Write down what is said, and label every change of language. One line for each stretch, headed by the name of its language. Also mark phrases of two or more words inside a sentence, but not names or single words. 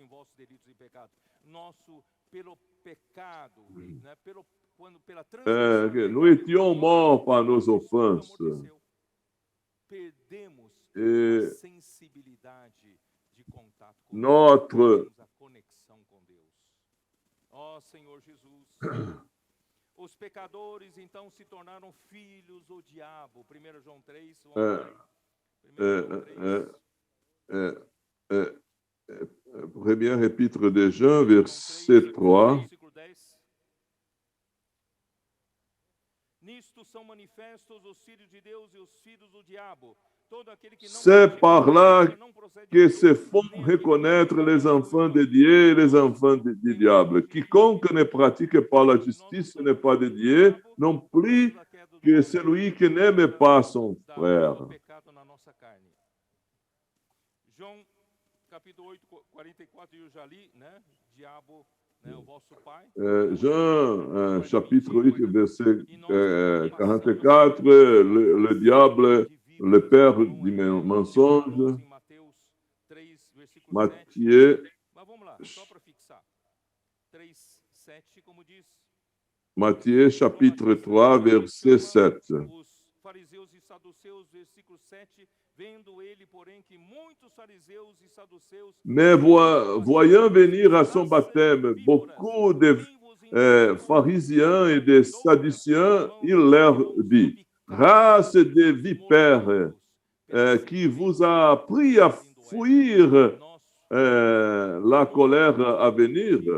French: Nous étions morts par nos offenses. Et notre
Portuguese: Senhor Jesus. Os pecadores então se tornaram filhos do diabo. 1 João 3.
French: Premier épître de Jean, verset 3.
Portuguese: Nisto são manifestos os filhos de Deus e os filhos do diabo.
French: C'est par là que se font reconnaître les enfants de Dieu et les enfants du diable. Quiconque ne pratique pas la justice n'est pas de Dieu, non plus que celui qui n'aime pas son frère.
Portuguese: João capítulo 8, 44, eu já li, né? Diabo, né, o vosso pai.
French: Jean, chapitre 8, verset 44, le diable, le père du mensonge. Matthieu, Matthieu, chapitre 3, verset 7.
Portuguese: Fariseus e saduceus, versículo 7, vendo ele, porém, que muitos fariseus e saduceus...
French: Mais voyant venir à son baptême beaucoup de pharisiens et de sadduciens, il leur dit, race de vipères, qui vous a appris à fuir la colère à venir.